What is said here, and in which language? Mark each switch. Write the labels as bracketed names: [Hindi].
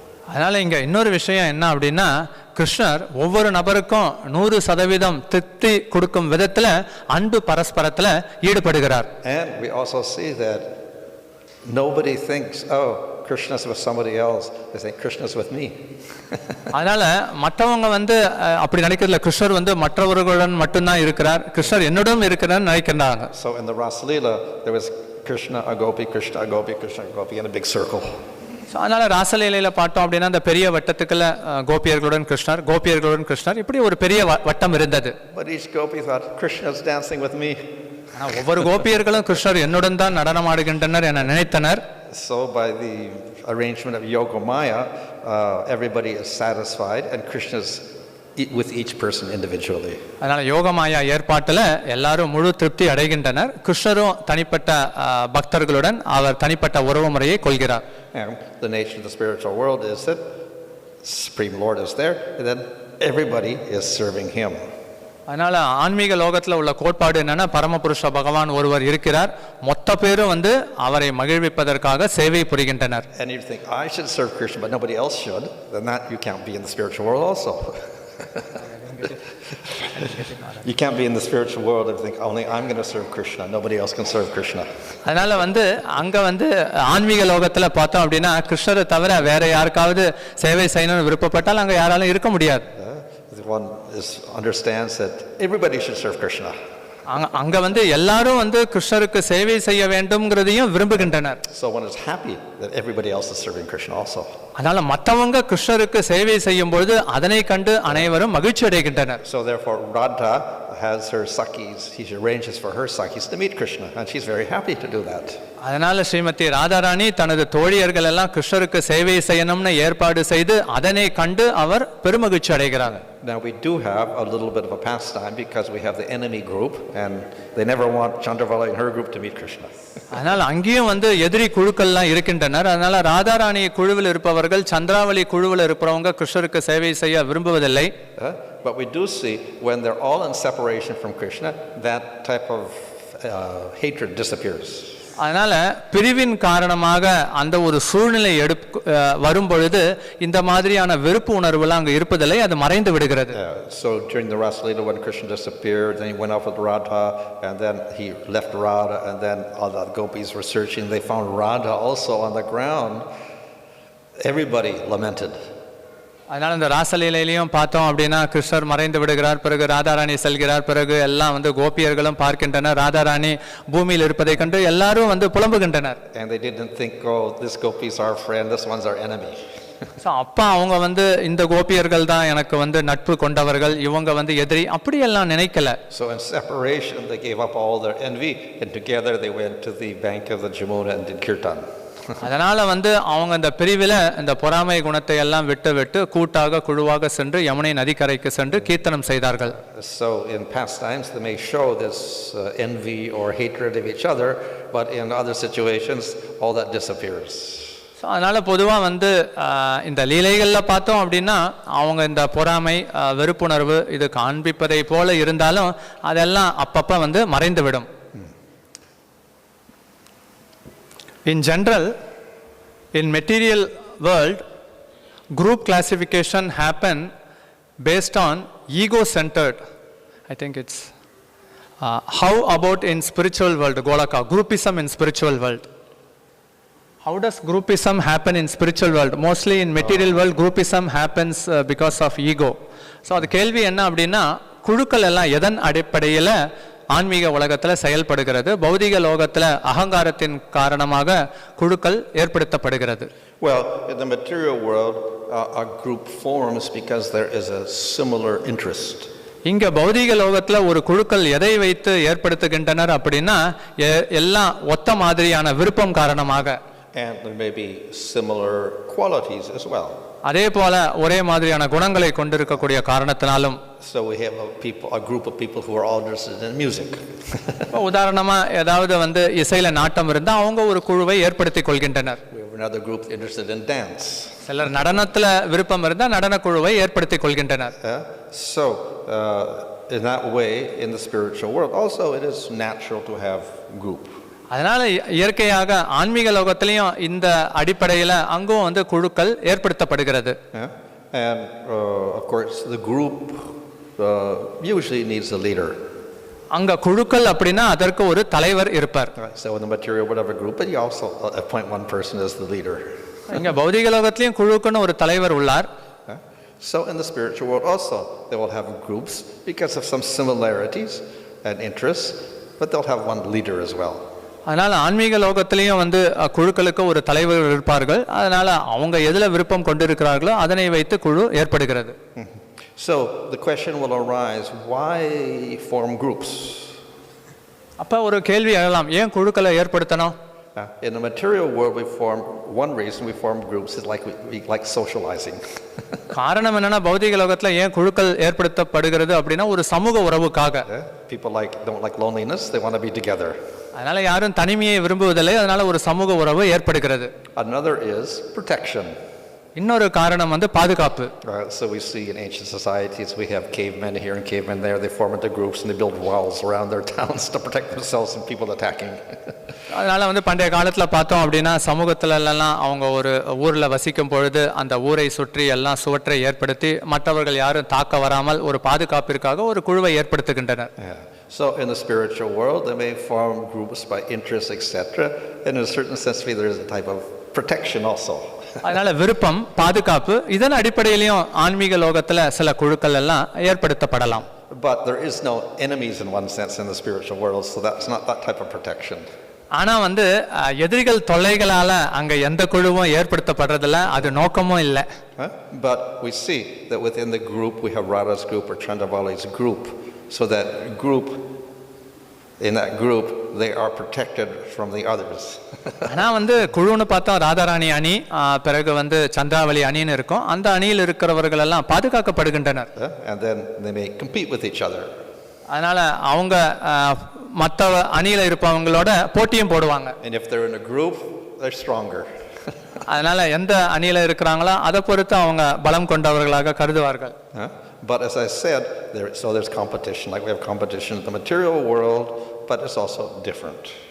[Tamil] அதனால இங்க இன்னொரு விஷயம் என்ன அப்படின்னா கிருஷ்ணர் ஒவ்வொரு நபருக்கும் 100% திருப்தி கொடுக்கும் விதத்துல அன்பு பரஸ்பரத்துல ஈடுபடுகிறார். [English] And we also see that nobody thinks, oh, Krishna's with somebody else. They say Krishna's with me. [Tamil] அதனால மற்றவங்க அப்படி நினைக்கிறதுல கிருஷ்ணர் மற்றவர்களுடன் மட்டும்தான் இருக்கிறார், கிருஷ்ணர் என்னுடன் இருக்கிறார் நினைக்கிறாங்க. [English] So in the Rasa Leela there was Krishna a gopi, Krishna a gopi, Krishna a gopi in a big circle. [Tamil] அதனால ராசலீலையில பார்த்தோம் அப்படின்னா அந்த பெரிய வட்டத்துக்குள்ள கோபியர்களுடன் கிருஷ்ணர், கோபியர்களுடன் கிருஷ்ணர், இப்படி ஒரு பெரிய வட்டம் இருந்தது. [English] But each gopi thought Krishna's dancing with me. [Tamil] ஆனா ஒவ்வொரு கோபியர்களும் கிருஷ்ணர் என்னுடன் தான் நடனம் ஆடுகின்றனர் என நினைத்தனர். [English] So by the arrangement of Yogamaya, everybody is satisfied and Krishna's with each person individually. [Tamil] அதனால யோகமாயா ஏற்பாட்டில் எல்லாரும் முழு திருப்தி அடைகின்றனர். கிருஷ்ணரும் தனிப்பட்ட பக்தர்களுடன் அவர் தனிப்பட்ட உறவு முறையை கொள்கிறார். [English] And the nature of the spiritual world is that Supreme Lord is there and then everybody is serving him. [Tamil] அதனால ஆன்மீக லோகத்தில் உள்ள கோட்பாடு என்னன்னா பரமபுருஷ பகவான் ஒருவர் இருக்கிறார், மொத்த பேரும் அவரை மகிழ்விப்பதற்காக சேவை புரிகின்றனர். [English] And you think I should serve Krishna but nobody else should, then that you can't be in the spiritual world also. You can't be in the spiritual world and think only I'm going to serve Krishna, nobody else can serve Krishna. [Tamil] அதனால அங்க ஆன்மீக லோகத்துல பார்த்தோம் அப்படின்னா கிருஷ்ணரை தவிர வேற யாருக்காவது சேவை செய்யணும்னு விருப்பப்பட்டால் அங்க யாராலும் இருக்க முடியாது. [English] One understands that everybody should serve Krishna. [Tamil] அங்க எல்லாரும் கிருஷ்ணருக்கு சேவை செய்ய வேண்டும்ங்கிறதையும் விரும்புகின்றனர். [English] So one is happy that everybody else is serving Krishna also. [Tamil] அதனால மற்றவங்க கிருஷ்ணருக்கு சேவை செய்யும் பொழுது அதனை கண்டு அனைவரும் மகிழ்ச்சி அடைகின்றனர். [English] So therefore Radha has her sakis, he arranges for her sakis to meet Krishna and she's very happy to do that. [Tamil] அதனால ஸ்ரீமதி ராதாராணி தனது தோழியர்கள் எல்லாம் கிருஷ்ணருக்கு சேவை செய்யணும்னு ஏற்பாடு செய்து அதனை கண்டு அவர் பெருமகிழ்ச்சி அடைகிறார். [English] Now we do have a little bit of a pastime because we have the enemy group and they never want Chandravali and her group to meet Krishna. [Tamil] அதனால அங்கேயும் எதிரி குழுக்கள்லாம் இருக்கின்றனர். அதனால ராதாராணி குழுவில் இருப்பவர்கள் சந்திராவளி குழுவில் இருப்பவங்க கிருஷ்ணருக்கு சேவை செய்ய விரும்புவதில்லை. [English] But we do see when they're all in separation from Krishna, that type of hatred disappears. [Tamil] அதனால பிரிவின் காரணமாக அந்த ஒரு சூழ்நிலை வரும் பொழுது இந்த மாதிரியான வெறுப்பு உணர்வுலாம் அங்கு இருப்பதில்லை, அது மறைந்து விடுகிறது. [English] So during the Rasa Leela when Krishna disappeared, then he went off with Radha and then he left Radha and then all the gopis were searching, they found Radha also on the ground. Everybody lamented. [Tamil] அதனால இந்த ராசலீலையிலையும் பார்த்தோம் அப்படின்னா கிருஷ்ணர் மறைந்து விடுகிறார், பிறகு ராதாராணி செல்கிறார், பிறகு எல்லாம் கோபியர்களும் பார்க்கின்றனர் ராதாராணி பூமியில் இருப்பதை கண்டு எல்லாரும் புலம்புகின்றனர். [English] And they didn't think, oh, this gopi is our friend, this one's our enemy. [Tamil] அப்பா அவங்க இந்த கோபியர்கள் தான் எனக்கு நட்பு கொண்டவர்கள், இவங்க எதிரி, அப்படி எல்லாம் நினைக்கல. [English] So in separation they gave up all their envy and together they went to the bank of the Jamuna and did kirtan. [Tamil] அதனால அவங்க இந்த பிரிவில் இந்த பொறாமை குணத்தை எல்லாம் விட்டு கூட்டாக குழுவாக சென்று யமுனை நதிக்கரைக்கு சென்று கீர்த்தனம் செய்தார்கள். [English] So in past times they may show this envy or hatred of each other, but in other situations all that disappears. [Tamil] அதனால பொதுவாக இந்த லீலைகளில் பார்த்தோம் அப்படின்னா அவங்க இந்த பொறாமை வெறுப்புணர்வு இது காண்பிப்பதை போல இருந்தாலும் அதெல்லாம் அப்பப்போ மறைந்துவிடும். [English] In general, in material world, group classification happen based on ego-centered. I think it's how about in spiritual world, Golaka, groupism in spiritual world. How does groupism happen in spiritual world? Mostly in material world, groupism happens because of ego. [Tamil] So அது கேள்வி என்ன அப்படின்னா குழுக்கள் எல்லாம் எதன் அடிப்படையில் ஆன்மீக உலகத்தில் செயல்படுகிறது, பௌதிக லோகத்தில் அகங்காரத்தின் காரணமாக குழுக்கள் ஏற்படுத்தப்படுகிறது. [English] Well, in the material world, a group forms because there is a similar interest. [Tamil] இங்க பௌதிக லோகத்துல ஒரு குழுக்கள் எதை வைத்து ஏற்படுத்துகின்றனர் அப்படின்னா எல்லாம் ஒத்த மாதிரியான விருப்பம் காரணமாக. [English] And there may be similar qualities as well. [Tamil] அதே போல ஒரே மாதிரியான குணங்களை கொண்டிருக்கக்கூடிய காரணத்தினாலும். [English] So we have a group of people who are all interested in music. [Tamil] உதாரணமா ஏதாவது இசையில நாட்டம் இருந்தா அவங்க ஒரு குழுவை ஏற்படுத்திக் கொள்கின்றனர். [English] We have another group interested in dance. [Tamil] சிலர் நடனத்துல விருப்பம் இருந்தா நடன குழுவை ஏற்படுத்திக் கொள்கின்றனர். [English] So in that way in the spiritual world also it is natural to have group. [Tamil] அதனால இயற்கையாக ஆன்மீக லோகத்திலையும் இந்த அடிப்படையில் அங்கும் குழுக்கள் ஏற்படுத்தப்படுகிறது. [English] And of course the group usually needs a leader. [Tamil] அங்க குழுக்கள் அப்படின்னா அதற்கு ஒரு தலைவர் இருப்பார். [English] So in the material whatever group, but you also appoint one person as the leader. [Tamil] இங்க பௌதிக லோகத்திலையும் குழுக்குன்னு ஒரு தலைவர் உள்ளார். [English] So in the spiritual world also they will have groups because of some similarities and interests, but they'll have one leader as well. [Tamil] அதனால ஆன்மீக லோகத்திலையும் குழுக்களுக்கு ஒரு தலைவர் இருப்பார்கள். அதனால அவங்க எதுல விருப்பம் கொண்டிருக்கிறார்களோ அதனை வைத்து குழு ஏற்படுகிறது. [English] So the question will arise, why form groups? [Tamil] அப்ப ஒரு கேள்வி எழலாம், ஏன் குழுக்களை ஏற்படுத்தணும்? [English] In the material world one reason we form groups is we like socializing. [Tamil] காரணம் என்னன்னா பௌதிக லோகத்துல ஏன் குழுக்கள் ஏற்படுத்தப்படுகிறது அப்படின்னா ஒரு சமூக உறவுக்காக. [English] People don't like loneliness, they want to be together. [Tamil] அதனால யாரும் தனிமையை விரும்புவதில்லை, அதனால ஒரு சமூக உறவு ஏற்படுகிறது. [English] Another is protection. [Tamil] இன்னொரு காரணம் பாதுகாப்பு. [English] So we see in ancient societies we have cavemen here and cavemen there, they form into groups and they build walls around their towns to protect themselves from people attacking. [Tamil] அதனால பண்டைய காலத்துல பார்த்தோம் அப்படின்னா சமூகத்துல எல்லாம் அவங்க ஒரு ஊர்ல வசிக்கும் பொழுது அந்த ஊரை சுற்றி எல்லாம் சுவற்றை ஏற்படுத்தி மற்றவர்கள் யாரும் தாக்க வராமல் ஒரு பாதுகாப்பிற்காக ஒரு குழுவை ஏற்படுத்துகின்றனர். [English] So in the spiritual world they may form groups by interest, etc. And in a certain sense there is a type of protection also. [Tamil] அதனால விருப்பம் பாதுகாப்பு இதன் அடிப்படையிலும் ஆன்மீக லோகத்துல சில குழுக்கள் எல்லாம் ஏற்படுத்தப்படலாம். [English] But there is no enemies in one sense in the spiritual world, so that's not that type of protection. [Tamil] ஆனா எதிரிகள் தொல்லைகளால அங்க எந்த குழுவும் ஏற்படுத்தப்படுறதில்ல, அது நோக்கமும் இல்லை. [English] But we see that within the group we have Radha's group or Chandravali's group, so that group In that group, they are protected from the others. [Tamil] ஆனால் வந்து குழுன்னு பார்த்தா ராதாராணி அணி, பிறகு வந்து சந்திராவளி அணின்னு இருக்கும். அந்த அணியில் இருக்கிறவர்கள் எல்லாம் பாதுகாக்கப்படுகின்றனர். [English] And then they may compete with each other. [Tamil] அதனால அவங்க மற்ற அணியில் இருப்பவங்களோட போட்டியும் போடுவாங்க. [English] And if they're in a group, they're stronger. [Tamil] அதனால எந்த அணியில் இருக்கிறாங்களோ அதை பொறுத்து அவங்க பலம் கொண்டவர்களாக கருதுவார்கள். [English] But as I said, there's competition. Like we have competition in the material world, but it's also different.